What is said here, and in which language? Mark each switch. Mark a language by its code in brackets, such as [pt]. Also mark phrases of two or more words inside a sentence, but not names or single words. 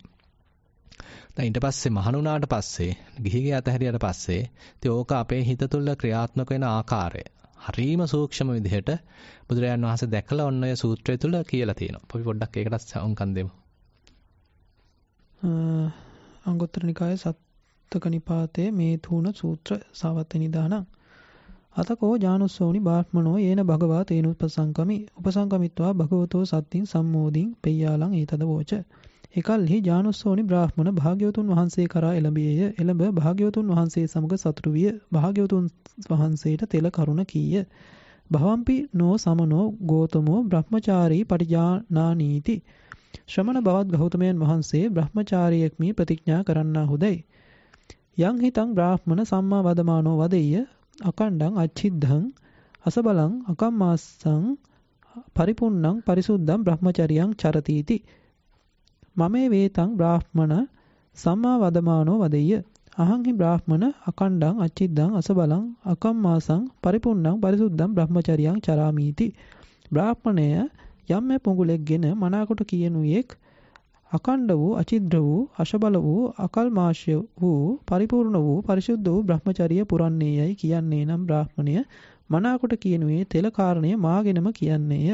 [si] දැන් ඊට පස්සේ මහණුණාට පස්සේ ගිහිගේ අතහැරියට පස්සේ ඉතින් ඕක අපේ හිත තුළ ක්‍රියාත්මක වෙන ආකාරය හරීම සූක්ෂම විදිහට බුදුරජාණන් වහන්සේ දැකලා ඔන්න ඔය සූත්‍රය තුල කියලා තියෙනවා. අපි පොඩ්ඩක් ඒකට සම්කම් දෙමු. [pi] අංගුත්තර නිකායේ සත්තක නිපාතේ [si] මේ තුන සූත්‍ර [pi] සාවත්ත නිදානං අතකෝ ජානුස්සෝනි බාහ්මනෝ යේන භගවා තේනුපසංකමි උපසංකමිත්වා භගවතෝ සත්තින් සම්මෝදින් පෙය්‍යාලං ඒතද වෝච. [si] එකල්හි ජානුස්සෝනි බ්‍රාහ්මණ භාග්‍යවතුන් වහන්සේ කරා එළඹියේය. එළඹ භාග්‍යවතුන් වහන්සේ සමග සතුටු විය. භාග්‍යවතුන් වහන්සේට තෙල කරුණ කීය. [pi] භවම්පි නෝ සමනෝ ගෝතමෝ බ්‍රහ්මචාරී පටිජානානීති. [si] ශ්‍රමණ බවත් ගෞතමයන් වහන්සේ බ්‍රහ්මචාරියෙක් මී ප්‍රතිඥා කරන්නාහුදයි. [pi] යං හිතං බ්‍රාහ්මණ සම්මා වදමානෝ වදෙය්‍ය අකණ්ඩං අච්චිද්ධං අසබලං අකම්මාස්සං පරිපුන්නං පරිසුද්ධං බ්‍රහ්මචරියං චරතිති. මමේ වේතං බ්‍රාහ්මණ සම්මා වදමානෝ වදෙය්‍ය. අහං හි බ්‍රාහ්මණ අකණ්ඩං අච්චිද්දං අසබලං අකම්මාසං පරිපුන්නං පරිසුද්ධං බ්‍රහ්මචරියං චරාමීති. [si] බ්‍රාහ්මණය යම් පුඟුලෙක්ගෙන මනාකොට කියනුයෙක් අකණ්ඩ වූ අචිද්‍ර වූ අශබල වූ අකල්මාශය වූ පරිපූර්ණ වූ පරිශුද්ධ වූ බ්‍රහ්මචරිය පුරන්නේයයි කියන්නේ නම් බ්‍රාහ්මණය මනාකොට කියනුයේ තෙල කාරණය මාගෙනම කියන්නේය.